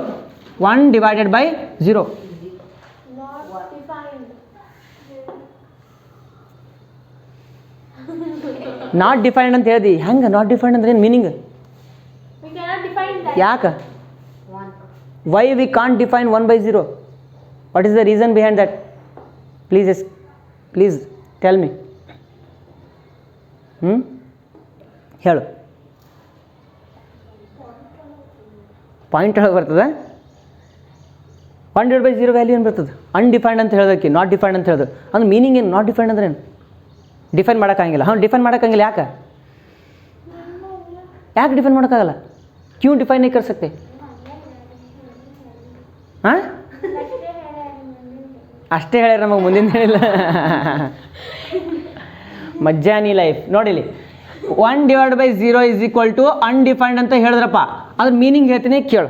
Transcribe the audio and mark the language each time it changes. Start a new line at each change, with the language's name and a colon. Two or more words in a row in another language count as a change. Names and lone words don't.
English: 1 divided by 0. Not defined
Kannada: ಅಂತ ಹೇಳ್ದಿ. ಹೆಂಗೆ
English: not defined
Kannada: ಅಂದ್ರೆ ಏನು ಮೀನಿಂಗ್? ಯಾಕೆ?
English: Why we can't define 1/0? What is the reason behind that? Please tell me.
Kannada: ಹೇಳು. ಪಾಯಿಂಟ್ ಹೇಳೋಕೆ ಬರ್ತದೆ? 1/0 ವ್ಯಾಲ್ಯೂ ಏನು ಬರ್ತದೆ? ಅನ್ಡಿಫೈನ್ಡ್ ಅಂತ ಹೇಳೋದಕ್ಕೆ
English: not defined
Kannada: ಅಂತ ಹೇಳೋದು. ಅಂದ್ರೆ ಮೀನಿಂಗ್ ಏನು?
English: not defined
Kannada: ಅಂದ್ರೆ ಏನು? ಡಿಫೈನ್ ಮಾಡೋಕ್ಕಾಗಿಲ್ಲ. ಡಿಫೈನ್ ಮಾಡೋಕ್ಕಾಗಿಲ್ಲ. ಯಾಕೆ ಡಿಫೈನ್ ಮಾಡೋಕ್ಕಾಗಲ್ಲ?
Hindi: क्यों डिफाइन नहीं कर सकते?
Kannada: ಹಾಂ, ಅಷ್ಟೇ ಹೇಳ್ಯಾರ ನಮಗೆ, ಮುಂದಿನ ಹೇಳಿಲ್ಲ. ಮಜ್ಜಾನಿ ಲೈಫ್ ನೋಡಿಲಿ.
English: 1 divide by 0 is equal to undefined
Kannada: ಅಂತ ಹೇಳಿದ್ರಪ್ಪ. ಅದ್ರ ಮೀನಿಂಗ್ ಹೇಳ್ತೀನಿ ಕೇಳು.